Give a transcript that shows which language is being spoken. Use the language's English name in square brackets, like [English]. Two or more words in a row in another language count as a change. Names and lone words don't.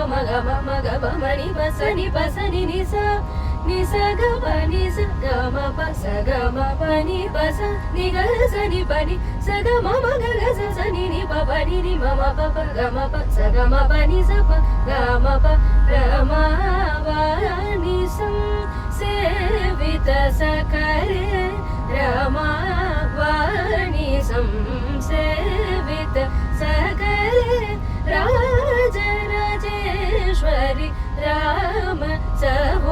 [Sanskrit] ma ga ma ni pa sa ni ni sa ga ma pa sa ga ma pa ni pa sa ni ga sa ni pa ni sa ga ma ga sa ni pa pa ni ma pa pa ga ma pa sa ga ma pa ni sa pa ga ma pa ra ma pa ni sam सेविता सकले रमा वाणी संसेवित सकले राजराजेश्वरी राम स